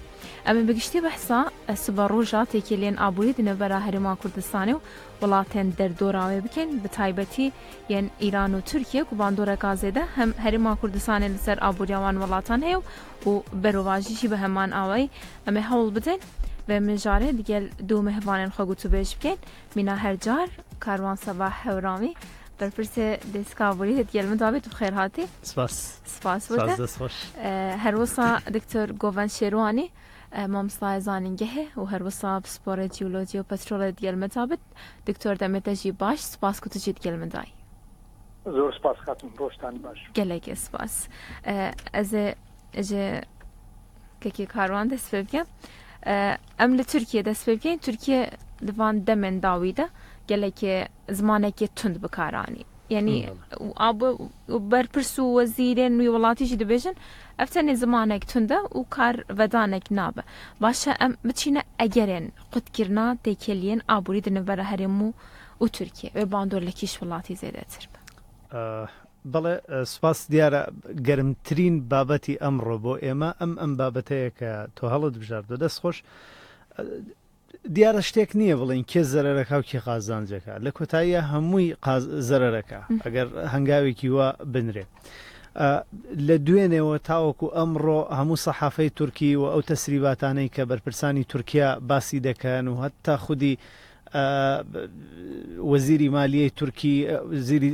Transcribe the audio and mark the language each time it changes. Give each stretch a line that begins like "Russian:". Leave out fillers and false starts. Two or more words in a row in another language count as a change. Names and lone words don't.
Kurdish: Em ê bi giştî behsa siba roja têkiliyên aborî di navbera Herêma Kurdistanê û welatên derdora wê bikin bi taybetî yên Îran û Tirkiye ku bandoreka zêde hem Herêma Kurdistanê li ser aboriya wan welatan heye û berovajî jî bi heman awayî em ê hewl bidin ve min jarê digel du mehvanên xwe gotûbêj bikin mîna her car karwan Sebah Hewramî berpirsê Dêska Aborî digel min davêt û xêr hatî. Spas wete. Her wisa Diktor Goven Şêrwanî مامۆستای زانینگەهێ و هەروەسا پسپۆرە جیولۆجی و پەترۆڵە دیگەل مەتابێت دکتۆر دەمێتە ژی باش سپاس کو tu jî digel min dayî.
Central Kurdish: زۆر سپاس خاتم ڕۆژتان باش.
Kurdish: Gelekê spas. Ez ê ji kekê karwan dest pê bikim. Em li Tirkiye dest pê bikin. Tirkiye li van demên dawî de gelekê zimanekê tund bikaranî. Yani berpirs û wezîrên wî welatî jî dibêjin ev tenê zimanek tund e û karvedanek nabe. Baş e em biçîne egerên qutkirina têkiliyên aborî di navbera Herêm û Tirkiye wê bandorlekî ji welatî zêdetir be.
Central Kurdish: بەڵێ سوپاس دیارە گەرمترین بابەتی ئەمڕۆ بۆ ئێمە ئەم بابەتەیە کە تۆ هەڵت بژاردۆ دەست خۆش دیارە شتێک نییە بڵین کێ زەرەرەکە و کێ قازانجەکە لە کۆتاییە هەمووی زەرەرەکە ئەگەر هەنگاوێکی وا بنرێ لە دوێنێەوە تاوەکو ئەمڕۆ هەموو سەحافەی تورکی و ئەو تەسریباتانەی کە بەرپرسانی تورکیا باسی دەکەن و هەتا خودی وەزیری مالیەی تورکی زیری